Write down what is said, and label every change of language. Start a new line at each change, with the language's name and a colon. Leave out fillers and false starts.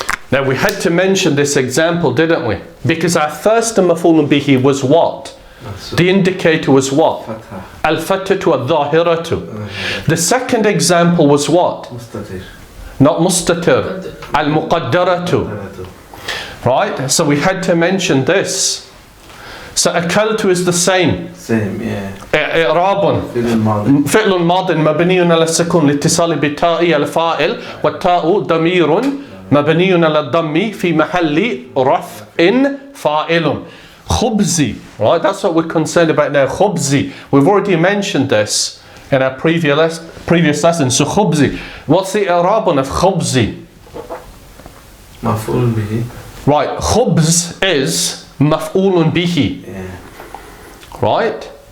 English: Now we had to mention this example, didn't we? Because our first maf'ulun bihi was what? The indicator was what? Al-fatatu al-dhahiratu. The second example was what? Not mustatir. Al-muqaddaratu. Right? So we had to mention this. So akaltu is the same.
Arabic: إعراب فعل ماض مبني على السكون لاتصال بالتاء الفاعل والتاء ضمير مبني على الضم في محل رفع فاعل.
English: Khubzi, right? That's what we're concerned about now. Khubzi. We've already mentioned this in our previous lesson. So khubzi. What's the i'rab of khubzi? Maf'ul bihi. Right. Khubz is maf'ulun bihi. Right?